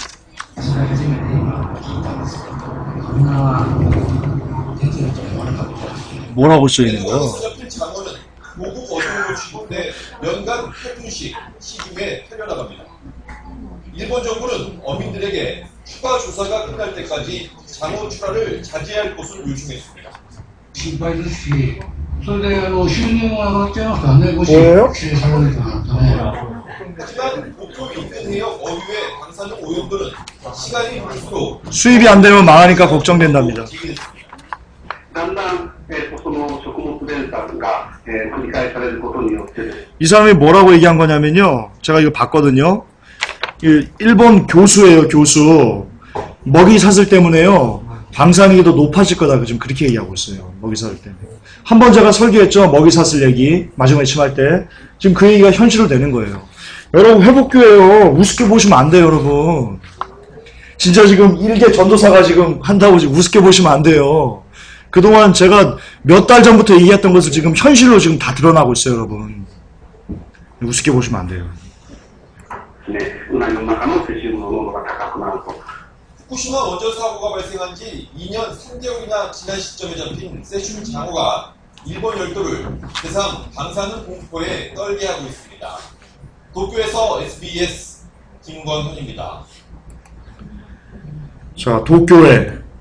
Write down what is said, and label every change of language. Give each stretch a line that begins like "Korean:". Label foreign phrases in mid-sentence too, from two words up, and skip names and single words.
Korean: 뭐라고 써있는 거야? 에도강에서 잡힌 장어는 고급 어종으로 취급돼 연간 8분씩 시중에 팔려나갑니다. 일본 정부는 어민들에게 추가 조사가 끝날 때까지 장어 출하를 자제할 것을 요청했습니다.
Japanese: 心配ですし、それで収入も上がっちゃいますからね、もし
Korean: 뭐예요?
Japanese: 規制されるとなるとね。
Korean: 하지만 도쿄 인근 해역 어류의 방사능 오염도는 시간이 흐를수록 수입이 안 되면 망하니까 걱정된답니다.
Japanese: だんだん、その食物連鎖が、繰り返されることによってですね
Korean: 이 사람이 뭐라고 얘기한 거냐면요. 제가 이거 봤거든요. 일본 교수예요, 교수. 먹이사슬 때문에요. 방사능이 더 높아질 거다. 지금 그렇게 얘기하고 있어요. 먹이사슬 때문에. 한번 제가 설교했죠. 먹이사슬 얘기. 마지막에 침할 때. 지금 그 얘기가 현실로 되는 거예요. 여러분, 회복교예요. 우습게 보시면 안 돼요, 여러분. 진짜 지금 일개 전도사가 지금 한다고 지금 우습게 보시면 안 돼요. 그동안 제가 몇 달 전부터 얘기했던 것을 지금 현실로 지금 다 드러나고 있어요, 여러분. 우습게 보시면 안 돼요.
Japanese: ね、うなぎの中のセシウムの濃度が高くなると。
Korean: 후쿠시마 원전 사고가 발생한 지 2년 3개월이나 지난 시점에 잡힌 세슘 장어가 일본 열도를 대상 방사능 공포에 떨게 하고 있습니다. 도쿄에서 SBS 김권훈입니다. 자, 도쿄에.